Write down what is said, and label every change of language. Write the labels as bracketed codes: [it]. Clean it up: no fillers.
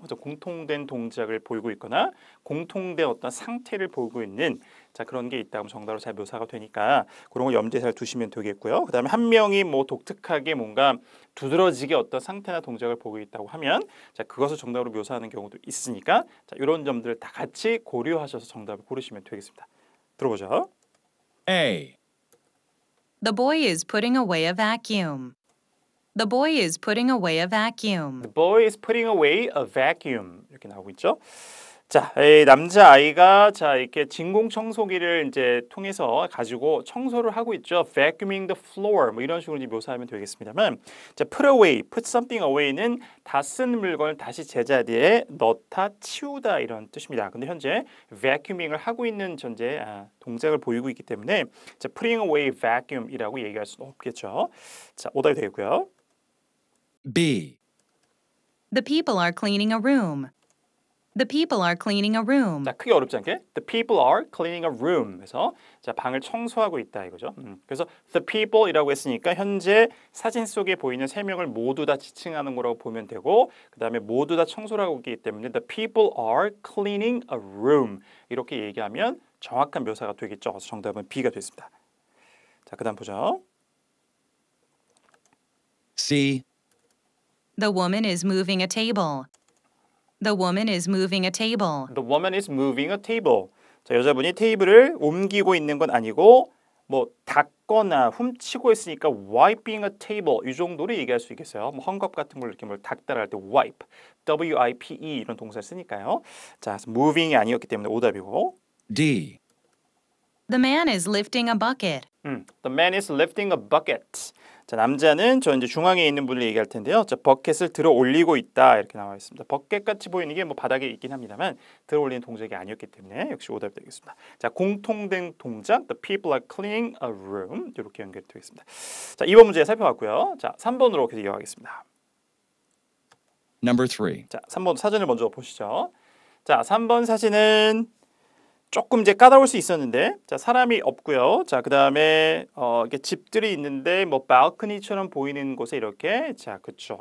[ko] 그래서 공통된 동작을 보이고 있거나 공통된 어떤 상태를 보이고 있는 자 그런 게 있다면 정답으로 잘 묘사가 되니까 그런 걸 염두에 잘 두시면 되겠고요. 그다음에 한 명이 뭐 독특하게 뭔가 두드러지게 어떤 상태나 동작을 보고 있다고 하면 자 그것을 정답으로 묘사하는 경우도 있으니까 자 이런 점들을 다 같이 고려하셔서 정답을 고르시면 되겠습니다. 들어보죠. [en] A. The boy is putting away a vacuum. The boy is putting away a vacuum. The boy is putting away a vacuum [ko] 이렇게 나오고 있죠. 자, 이 남자 아이가 자 이렇게 진공 청소기를 이제 통해서 가지고 청소를 하고 있죠. [en] Vacuuming the floor [ko] 뭐 이런 식으로 이제 묘사하면 되겠습니다만, 자, [en] put away, put something away [ko] 는 다 쓴 물건을 다시 제자리에 넣다, 치우다 이런 뜻입니다. 근데 현재 vacuuming을 하고 있는 전제 동작을 보이고 있기 때문에 자, [en] putting away vacuum [ko] 이라고 얘기할 수는 없겠죠. 자, 오답이 되겠고요. [en] B. The people are cleaning a room. The people are cleaning a room. [ko] 자, 크게 어렵지 않게 [en] The people are cleaning a room [ko] 그래서 자 방을 청소하고 있다 이거죠. 그래서 the people이라고 했으니까 현재 사진 속에 보이는 3명을 모두 다 지칭하는 거라고 보면 되고 그 다음에 모두 다 청소를 하고 있기 때문에 [en] the people are cleaning a room [ko] 이렇게 얘기하면 정확한 묘사가 되겠죠. 그래서 정답은 B가 됐습니다. 자, 그 다음 보죠. [en] C. The woman is moving a table. The woman is moving a table. The woman is moving a table. [ko] 자, 여자분이 테이블을 옮기고 있는 건 아니고 뭐 닦거나 훔치고 있으니까 [en] wiping a table [ko] 이 정도로 얘기할 수 있겠어요. 뭐 헝겊 같은 걸 이렇게 뭘 닦다라 할 때 wipe, W-I-P-E 이런 동사를 쓰니까요. 자, moving이 아니었기 때문에 오답이고. [en] D. The man is lifting a bucket. The man is lifting a bucket. [ko] 자, 남자는 저 이제 중앙에 있는 분을 얘기할 텐데요. 자, 버켓을 들어 올리고 있다 이렇게 나와 있습니다. 버켓 같이 보이는 게 뭐 바닥에 있긴 합니다만 들어 올리는 동작이 아니었기 때문에 역시 오답이 되겠습니다. 자, 공통된 동작 [en] The people are cleaning a room [ko] 이렇게 연결되겠습니다. 자, 2번 문제 살펴봤고요. 자, 3번으로 계속 이어가겠습니다. [en] Number 3. [ko] 자, 3번 사진을 먼저 보시죠. 자, 3번 사진은 조금 이제 까다로울 수 있었는데, 자, 사람이 없고요. 자, 그 다음에 이렇게 집들이 있는데 뭐 발코니처럼 보이는 곳에 이렇게 자, 그렇죠.